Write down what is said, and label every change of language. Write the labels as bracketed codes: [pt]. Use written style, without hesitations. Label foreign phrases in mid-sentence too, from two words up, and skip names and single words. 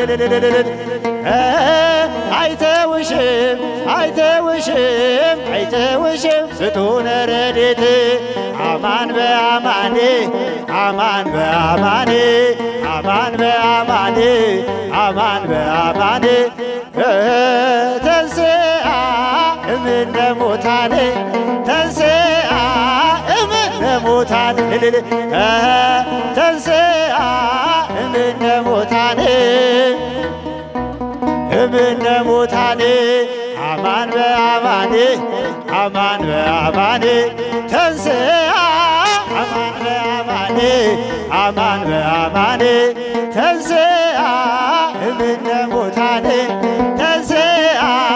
[am] አይተውሽም አይተውሽም አይተውሽም [gez] ፍጡነ ረድኤት አማን በአማን አማን በአማን አማን በአማን አማን በአማን ተንሥአ እምነ ሙታን ተንሥአ እምነ ሙታን ተንሥአ እምነ ሙታን እምነ ሙታን አማን በአማን አማን በአማን ተንሥአ አማን በአማን አማን በአማን ተንሥአ እምነ ሙታን ተንሥአ